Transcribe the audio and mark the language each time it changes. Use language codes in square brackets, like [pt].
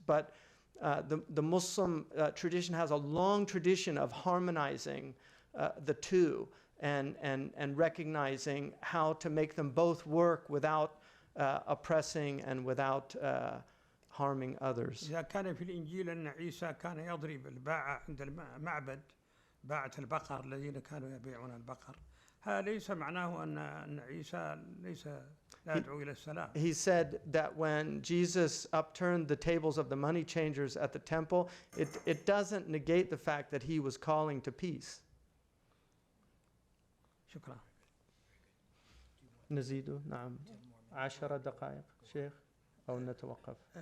[en] But the Muslim tradition has a long tradition of harmonizing the two and recognizing how to make them both work without oppressing and without harming others. [ar] إذا كان في الإنجيل أن عيسى كان يضرب الباعة عند المعبد باعة البقر الذين كانوا يبيعون البقر، هذا ليس معناه أن عيسى ليس لا يدعو إلى السلام. [en] He said that when Jesus upturned the tables of the money changers at the temple, it doesn't negate the fact that he was calling to peace. [ar] شكرا. نزيد نعم 10 دقائق شيخ أو نتوقف.